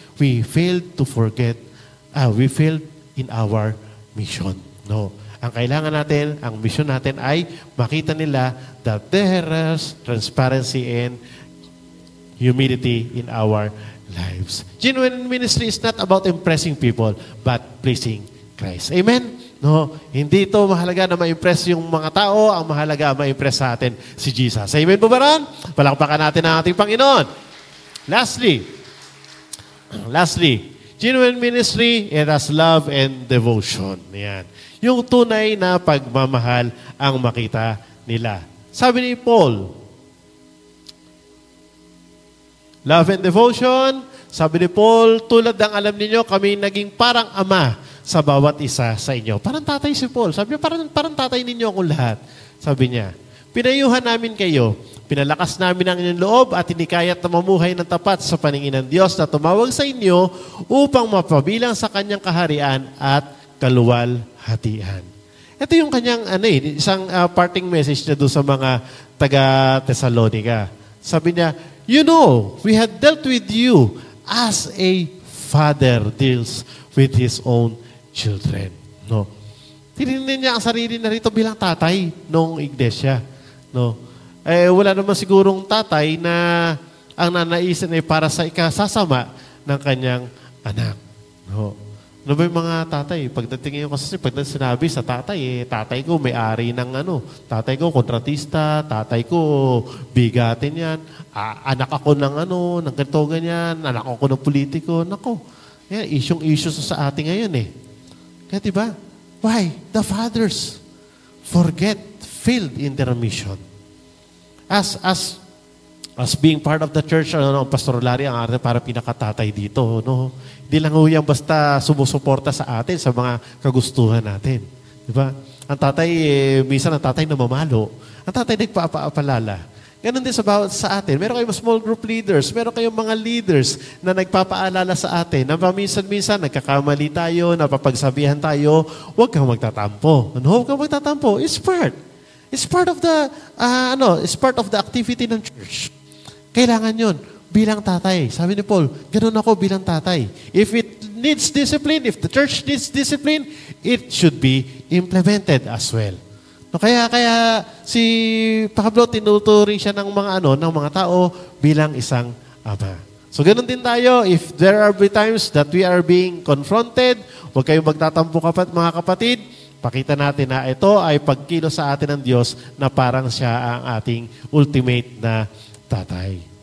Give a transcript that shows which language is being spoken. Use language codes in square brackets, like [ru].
[en] We failed to forget, we failed in our mission. [tl] Ang kailangan natin, ang mission natin ay makita nila [en] that there is transparency and humility in our lives. Genuine ministry is not about impressing people, but pleasing Christ. Amen? [tl] Hindi ito mahalaga na ma-impress yung mga tao, ang mahalaga ma-impress sa atin si Jesus. Amen po ba ron? Palakpakan natin ang ating Panginoon. [en] Lastly, genuine ministry, it has love and devotion. [tl] Yan. Yung tunay na pagmamahal ang makita nila. Sabi ni Paul, [en] love and devotion, [tl] sabi ni Paul, tulad ng alam ninyo, kami naging parang ama sa bawat isa sa inyo. Parang tatay si Paul. Sabi niya, parang tatay ninyo akong lahat. Sabi niya, pinayuhan namin kayo, pinalakas namin ang inyong loob at hinikayat na mamuhay ng tapat sa paningin ng Diyos na tumawag sa inyo upang mapabilang sa kanyang kaharian at kaluwalhatian. Ito yung kanyang isang parting message na doon sa mga taga-Thessalonica. Sabi niya, [en] we had dealt with you as a father deals with his own children. [tl] Tinignan niya ang sarili na rito bilang tatay ng iglesia. Wala naman sigurong tatay na ang nanaisin ay para sa ikasasama ng kanyang anak. Ano ba yung mga tatay? Pagdating kasi pag sinabi sa tatay, tatay ko may-ari ng tatay ko kontratista, tatay ko bigatin yan, anak ako ng ng ganito ganyan, anak ako ng politiko, yan, issue sa atin ngayon Kaya diba? [en] Why? The fathers failed in their mission. As being part of the church, [tl] ang Pastor Larry ang arte para pinakatatay dito. Hindi lang yan basta sumusuporta sa atin, sa mga kagustuhan natin. Diba? Ang tatay, minsan ang tatay namamalo. Ang tatay nagpapaalala. Ganon din sa atin. Meron kayong small group leaders, meron kayong mga leaders na nagpapaalala sa atin na minsan-minsan nagkakamali tayo, napapagsabihan tayo, huwag kang magtatampo. Huwag kang magtatampo. [en] It's part of the activity ng church. [tl] Kailangan yun. Bilang tatay. Sabi ni Paul, ganun ako bilang tatay. [en] If it needs discipline, if the church needs discipline, it should be implemented as well. [tl] Kaya si Pablo tinuturing siya ng mga tao bilang isang ama. So ganun din tayo. [en] If there are times that we are being confronted, [tl] huwag kayong magtatampo mga kapatid, pakita natin na ito ay pagkilos sa atin ng Diyos na parang siya ang ating ultimate na tatay.